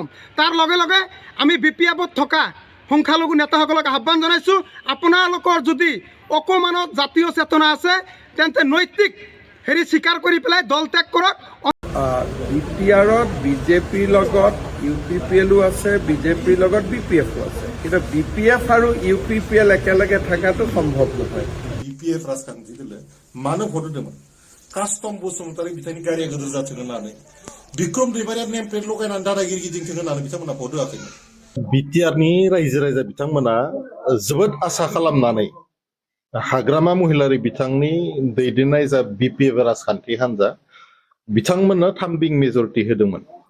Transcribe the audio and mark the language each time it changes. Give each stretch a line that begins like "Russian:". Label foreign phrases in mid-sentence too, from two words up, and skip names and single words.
Assamese: তাৰ লগে লগে আমি BPFত থকা সংখ্যালঘু নেতাসকলক আহ্বান জনাইছোঁ, আপোনালোকৰ যদি অকণমানত জাতীয় চেতনা আছে তেন্তে নৈতিক হেৰি স্বীকাৰ কৰি পেলাই দল ত্যাগ কৰক। BPRত BJPৰ লগত UPPL আছে, BJPৰ লগত BPFও আছে, কিন্তু BPF আৰু UPPL একেলগে থকাটো সম্ভৱ নহয়।
Bodo: BPF राजखान्थि दिले मानो भोट होदोंमोन कास्टम बसुमतारी बिथांनि गारिया गोदोर जाथों होननानै बिक्रम दैमारिया नेम प्लेट लगायनानै दादागिरि गिदिंथों होननानै बिथांमोना भोट होआखैमोन। बिटिआरनि रायजो राजा बिथांमोना जोबोद आसा खालामनानै हाग्रामा महिलारी बिथांनि दैदेननाय जा BPF राजखान्थि हान्जा बिथांमोननो थामबिं मेजरिटि होदोंमोन।